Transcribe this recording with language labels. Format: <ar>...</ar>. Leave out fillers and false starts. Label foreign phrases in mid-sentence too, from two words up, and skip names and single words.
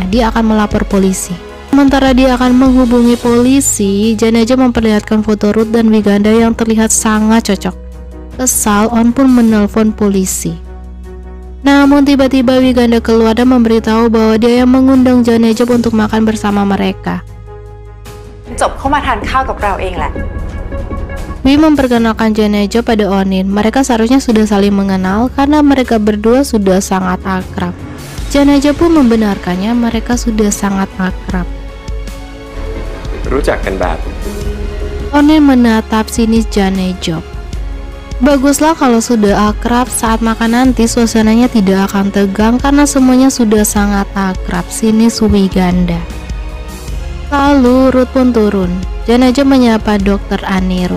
<id>Dia akan melapor polisi. Sementara dia akan menghubungi polisi, Janejab memperlihatkan foto Ruth dan Wiganda yang terlihat sangat cocok. Kesal, On pun menelpon polisi. Namun tiba-tiba Wiganda keluar dan memberitahu bahwa dia yang mengundang Janejab untuk makan bersama mereka.</id> <th>จบเข้ามาทานข้าวกับเราเองแหละ</th> <id>Wi memperkenalkan Janejab pada Onin. Mereka seharusnya sudah saling mengenal karena mereka berdua sudah sangat akrab. Janejab pun membenarkannya, mereka sudah sangat akrab.</id> <th>รู้จักกันแบบ</th> <id>Onin menatap sinis Janejab. Baguslah kalau sudah akrab, saat makan nanti suasananya tidak akan tegang karena semuanya sudah sangat akrab, sinis Wiganda. Lalu Ruth pun turun. Janejab menyapa Dr. Anirudh.</id>